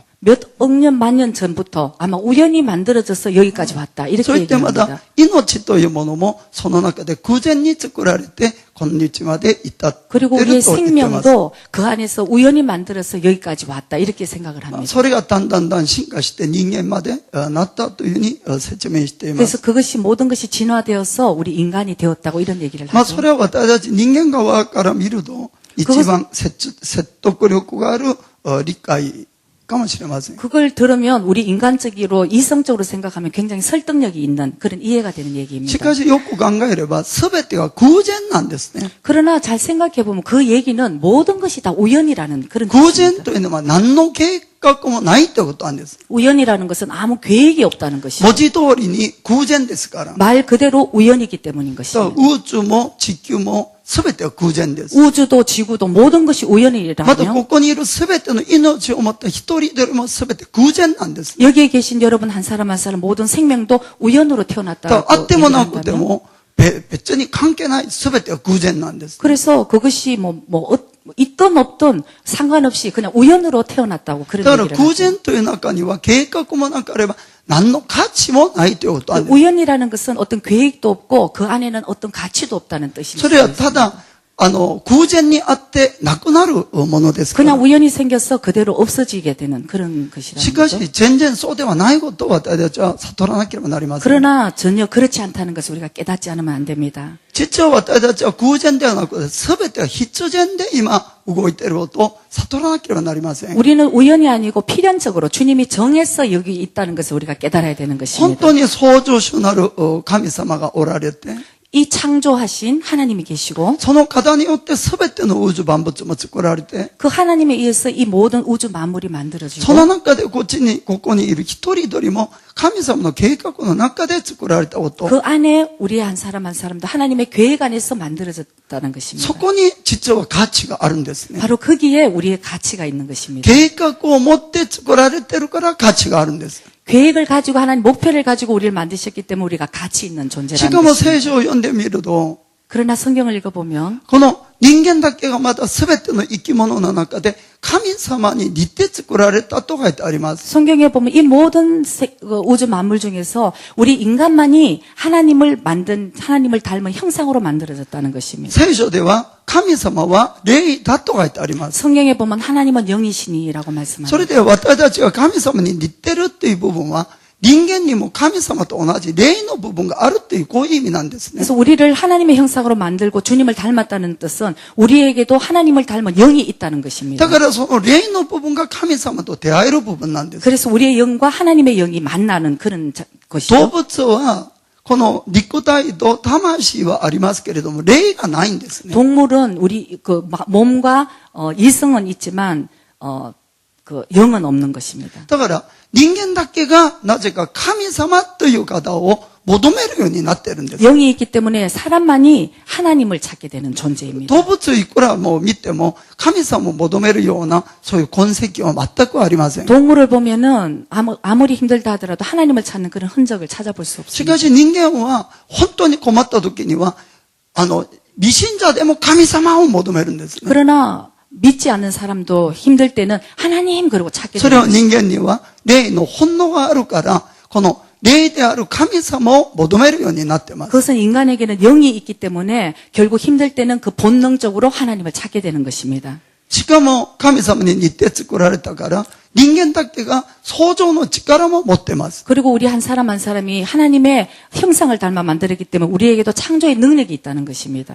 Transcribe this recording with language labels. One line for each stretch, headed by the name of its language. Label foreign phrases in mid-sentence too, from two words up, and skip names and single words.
Korean: 몇 억 년, 만 년 전부터 아마 우연히 만들어져서 여기까지 왔다.
Japanese: そ
Korean: 이렇게
Japanese: ういってま
Korean: 얘기합니다.
Japanese: た命というものもその中で空前に作られて今日まで至ってい
Korean: 그리고
Japanese: る
Korean: 우리의
Japanese: と言ってます。
Korean: 생명도 그 안에서 우연히 만들어서 여기까지 왔다. 이렇게 생각을 합니다.
Japanese: それがだんだん進化して人間までなったというふうに説明していま
Korean: 그래서
Japanese: す。
Korean: 그것이 모든 것이 진화되어서 우리 인간이 되었다고 이런 얘기를
Japanese: そ
Korean: 하죠.
Japanese: れは私たち人間側から見ると一番説得力がある理解かもしれません。
Korean: 그걸 들으면 우리 인간적으로 이성적으로 생각하면 굉장히 설득력이 있는 그런 이해가 되는
Japanese: し
Korean: 얘기입니다.
Japanese: かしよく考えれば全てが偶然なんですね。
Korean: 그러나 잘 생각해 보면 그 얘기는 모든 것이 다 우연이라는 그런
Japanese: 偶然
Korean: 뜻입니다.
Japanese: というのは何の計画もないということなんです。
Korean: 우연이라는 것은 아무 계획이 없다는 것이죠.
Japanese: 文字通りに偶然ですから。
Korean: 말 그대로 우연이기 때문인
Japanese: だから
Korean: 것입니다.
Japanese: 宇宙も地球も全ては偶然です。
Korean: 우주도 지구도 모든 것이
Japanese: また
Korean: 우연이라면
Japanese: ここにいる全ての命を持った一人でも全て偶然なんです。
Korean: 여기에 계신 여러분 한 사람 한 사람 모든 생명도 우연으로
Japanese: だから
Korean: 태어났다고
Japanese: あってもなくて
Korean: 얘기한다면
Japanese: も別に関係ない全ては偶然なんです。
Korean: 그래서 그것이 있든 없든 상관없이 그냥 우연으로 태어났다고
Japanese: だ
Korean: 그런
Japanese: から
Korean: 얘기를
Japanese: 偶
Korean: 하죠.
Japanese: 然という中には計画もなければ何の価値もないということなんです。
Korean: 우연이라는 것은 어떤 계획도 없고 그 안에는 어떤 가치도 없다는
Japanese: それは
Korean: 뜻입니다.
Japanese: ただ偶然にあってなくなるものですか
Korean: 그냥
Japanese: ら。
Korean: 우연히 생겨서 그대로 없어지게 되는 그런
Japanese: し
Korean: 것이라는
Japanese: か
Korean: 거죠.
Japanese: し全然そうではないことを私たちは悟らなければなりません。
Korean: 그러나 전혀 그렇지 않다는 것을 우리가 깨닫지 않으면 안 됩니다.
Japanese: 実は私たちは偶然ではなくて全ては必然で今動いていることを悟らなければなりません。
Korean: 우리는 우연이 아니고 필연적으로 주님이 정해서 여기 있다는 것을 우리가 깨달아야 되는
Japanese: 本
Korean: 것입니다.
Japanese: 当に創造主なる神様がおられて、
Korean: 이 창조하신 하나님이 계시고
Japanese: その方によって全ての宇宙万物も作られて、
Korean: 그 하나님에 의해서 이 모든 우주 만물이
Japanese: そ
Korean: 만들어지고
Japanese: の中でここにいる一人一人も神様の計画の中で作られたこと、
Korean: 그 안에 우리 한 사람 한 사람도 하나님의 계획 안에서 만들어졌다는
Japanese: そ
Korean: 것입니다.
Japanese: こに実は価値があるんですね。
Korean: 바로 거기에 우리의 가치가 있는 것입니다.
Japanese: 計画を持って作られてるから価値があるんです。
Korean: 계획을 가지고 하나님 목표를 가지고 우리를 만드셨기 때문에 우리가 가치 있는
Japanese: し
Korean: 존재라는
Japanese: かも
Korean: 것입니다.
Japanese: 聖書を読んでみると、
Korean: 그러나 성경을 읽어보면
Japanese: この人間だけがまだ全ての生き物の中で神様に似て作られたと書いてあります。
Korean: 성경에 보면 이 모든 우주 만물 중에서 우리 인간만이 하나님을 닮은 형상으로 만들어졌다는 것입니다.
Japanese: 聖書では神様は霊だと書いてあります。
Korean: 성경에 보면 하나님은 영이시니라고 말씀합니다.
Japanese: それで私たちが神様に似てるっていう部分は人間にも神様と同じ霊の部分があるっていうこういう意味なんですね。
Korean: 그래서 우리를 하나님의 형상으로 만들고 주님을 닮았다는 뜻은 우리에게도 하나님을 닮은 영이 있다는 것입니다.
Japanese: だからその霊の部分が神様と出会える部分なんです。
Korean: 그래서 우리의 영과 하나님의 영이 만나는 그런
Japanese: 動
Korean: 것이죠.
Japanese: 物はこの肉体と魂はありますけれども霊がないんですね。
Korean: 동물은 우리 그 몸과 이성은 있지만 그 영은 없는 것입니다.
Japanese: だから人間だけがなぜか神様という方を求めるようになってるんです。
Korean: 영이 있기 때문에 사람만이 하나님을 찾게 되는 존재입니다.
Japanese: 動物いくらも見ても神様を求めるようなそういう痕跡は全くありません。
Korean: 동물을 보면은 아무리 힘들다 하더라도 하나님을 찾는 그런 흔적을 찾아볼 수
Japanese: し
Korean: 없습니다.
Japanese: かし人間は本当に困った時には未信者でも神様を求めるんですね。
Korean: 그러나 믿지 않는 사람도 힘들 때는 하나님 그러고 찾게
Japanese: それ
Korean: 되는
Japanese: は人間には霊の本能があるからこの霊である神様を求めるようになっています。
Korean: 그것은 인간에게는 영이 있기 때문에 결국 힘들 때는 그 본능적으로 하나님을 찾게 되는 것입니다.
Japanese: しかも神様に似て作られたから人間だけが創造の力も持っています。
Korean: 그리고 우리 한 사람 한 사람이 하나님의 형상을 닮아 만들었기 때문에 우리에게도 창조의 능력이 있다는 것입니다.